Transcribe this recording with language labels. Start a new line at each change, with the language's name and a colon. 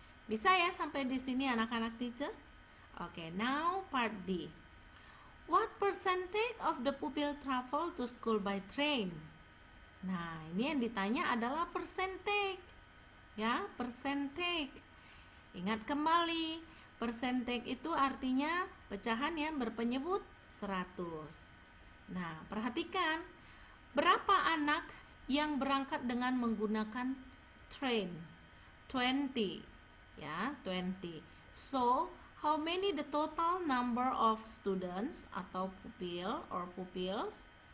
Indonesian: Bisa ya sampai di sini anak-anak teacher? Oke,
English: now part D. What percentage of the pupil travel to school by train?
Indonesian: Nah, ini yang ditanya adalah percentage. Ya, percentage. Ingat kembali, percentage itu artinya pecahan yang berpenyebut 100. Nah, perhatikan berapa anak yang berangkat dengan menggunakan train? 20. Ya, 20.
English: So, how many the total number of students
Indonesian: atau
English: pupil or pupils?